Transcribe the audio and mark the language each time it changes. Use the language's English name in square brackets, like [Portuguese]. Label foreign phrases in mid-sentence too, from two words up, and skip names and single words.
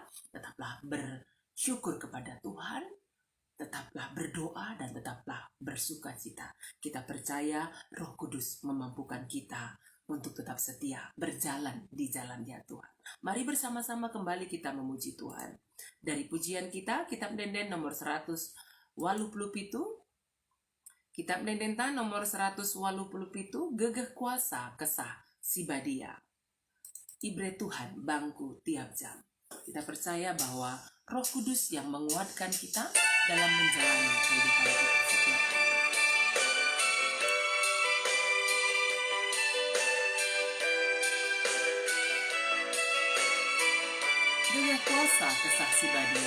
[Indonesian] Tetaplah bersyukur kepada Tuhan, tetaplah berdoa, dan tetaplah bersukacita. Kita percaya Roh Kudus memampukan kita untuk tetap setia berjalan di jalannya Tuhan. Mari bersama-sama kembali kita memuji Tuhan. Dari pujian kita, Kitab Denden nomor 187, Kitab Dendenta nomor 187, Gegeh Kuasa Kesah Sibadia. [Batak Karo] Ibre Tuhan bangku tiap jam. [Indonesian] Kita percaya bahwa Roh Kudus yang menguatkan kita dalam menjalani kehidupan kita setiap hari. Gegeh Kuasa Kesah Sibadia.